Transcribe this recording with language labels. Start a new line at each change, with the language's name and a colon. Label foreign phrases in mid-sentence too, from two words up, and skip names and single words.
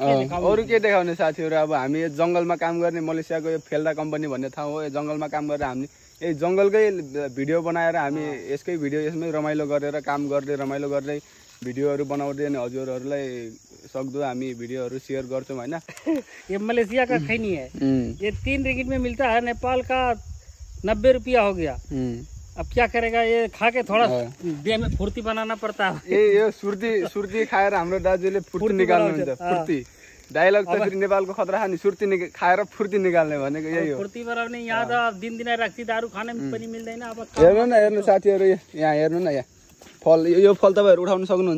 Nepali: के देखाउने साथीहरू। अब हामी यो जंगलमा काम गर्ने, मलेसियाको यो फेल्डा कम्पनी भन्ने ठाउँ हो। यो जंगलमा काम गरेर हामी यही जंगलकै भिडियो बनाएर हामी यसमै रमाइलो गरेर काम गर्दै, रमाइलो गर्दै भिडियोहरू बनाउँदै अनि हजुरहरूलाई सक्दो हामी भिडियोहरू सेयर गर्छौँ हैन?
Hindi: ये मलेशिया का खैनी है। ये 3 रिंगिट में मिलता है। नेपाल का 90 रुपया हो गया। अब क्या करेगा, ये खा के थोड़ा देह में फुर्ती बनाना पड़ता है।
Nepali: यो सुर्ती खाएर हाम्रो दाजुले फुर्ती निकाल्नुहुन्छ। फुर्ती डायलग त फेरि नेपालको खतरा नि, सुर्ती खाएर फुर्ती निकाल्ने भनेको यही हो। फुर्ती बनाउने यहाँ त दिन राख्ती दारु खान पनि मिल्दैन। अब हेर्नु साथीहरू, यहाँ हेर्नु न, यहाँ फल, यो फल तपाईहरु उठाउन सक्नुहुन्छ।